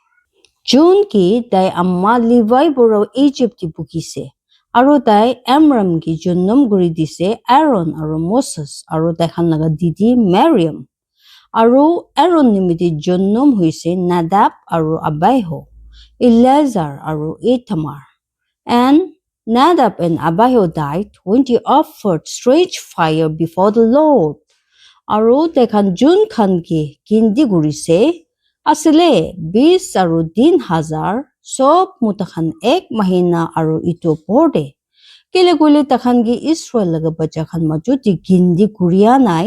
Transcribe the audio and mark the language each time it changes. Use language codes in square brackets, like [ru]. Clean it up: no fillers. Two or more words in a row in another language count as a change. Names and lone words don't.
[nag] Jun ki dai amma Levi boro Egypt bukise. Aro tai Amram ki jonnom guri dise Aaron aro Moses aro tai khan laga didi Miriam. Aro Aaron nimiti jonnom hoise Nadab aro Abihu, Eleazar aro Ithamar. [en] And Nadab and Abihu died when they offered strange fire before the Lord. [nag] Aro tai khan jun khan ki gindi guri se asile 20 aro 3,000 sob mutakhan ek mahina aro ito porde. Kele kule takhan ki Israel laga bacha khan majuti gindi kuriya nai.